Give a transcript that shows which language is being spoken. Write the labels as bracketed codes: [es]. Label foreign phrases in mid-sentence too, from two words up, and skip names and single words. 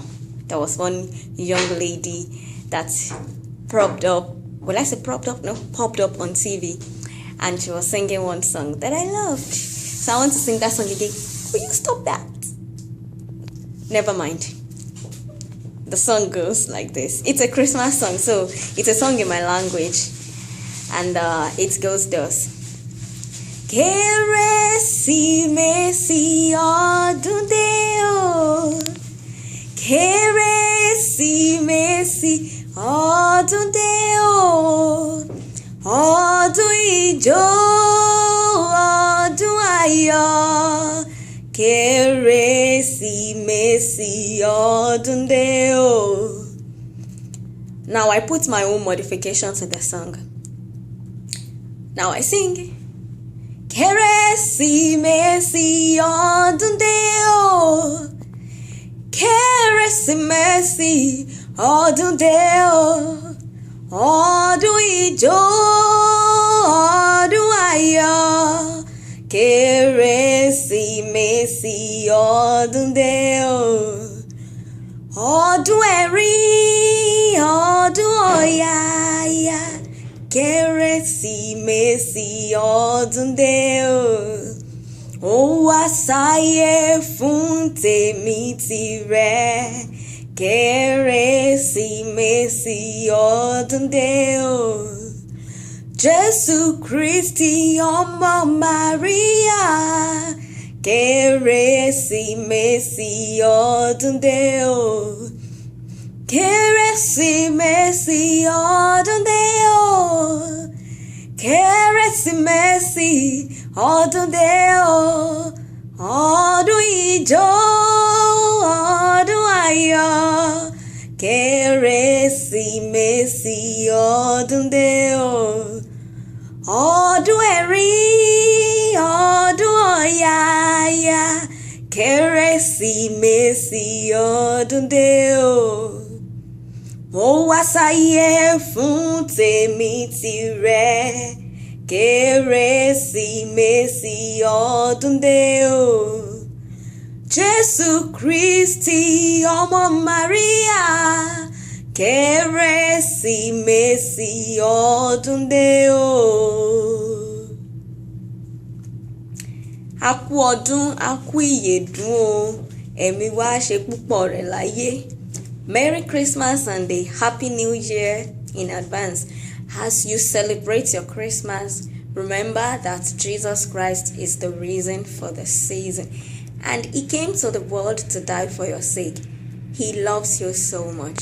[en] There was one young lady that popped up on TV, and she was singing one song that I loved. So I want to sing that song again. Will you stop that? Never mind. The song goes like this. It's a Christmas song, so it's a song in my language, and it goes thus. [yo] Keresimesi Odun De O, Keresimesi Odun De O, Odun Ijo, Odun Ayọ̀, Keresimesi Odun De O. [en] Now I put my own modifications in the song. Now I sing. [yo] Keresimesi Odun De O, Keresimesi Odun De O, Odun Ijo, Odun Ayọ̀, Keresimesi Odun De O, Odun Ẹ̀rín, Odun Ọ̀yàyà, Keresimesi Odun De O. Ó wá sáyé fún tèmi tìrẹ, Keresimesi Odun De O. Jésù Kristi ọmọ Màríà, Keresimesi Odun De O. Keresimesi Odun De O, Keresimesi Odun De O, Odun Ijo, Odun Ayọ̀, Keresimesi Odun De O, Odun Ẹ̀rín, Odun Ọ̀yàyà, Keresimesi Odun De O. Ó wá sáyé fún tèmi tìrẹ, Keresimesi Odun De O. Jésù Kristi ọmọ Màríà, Keresimesi Odun De O. A kú ọdún, a kú ìyèdún o, ẹ̀mí wa ṣe púpọ̀ rẹ̀ láyé. [en] Merry Christmas and a Happy New Year in advance. As you celebrate your Christmas, remember that Jesus Christ is the reason for the season, and He came to the world to die for your sake. He loves you so much.